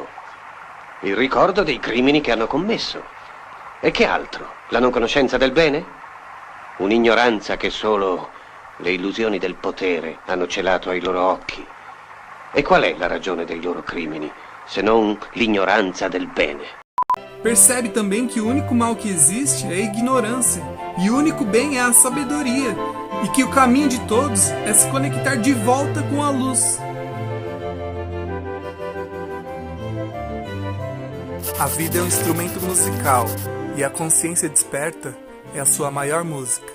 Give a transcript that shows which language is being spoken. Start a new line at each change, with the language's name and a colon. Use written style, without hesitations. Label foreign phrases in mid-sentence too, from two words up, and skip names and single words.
Italian: Il ricordo dei crimini che hanno commesso. E che altro? La non conoscenza del bene? Un'ignoranza che solo le illusioni del potere hanno celato ai loro occhi. E qual è la ragione dei loro crimini, se non l'ignoranza del bene?
Portuguese: Percebe também que o único mal que existe é a ignorância, e o único bem é a sabedoria, e que o caminho de todos é se conectar de volta com a luz. A vida é um instrumento musical, e a consciência desperta é a sua maior música.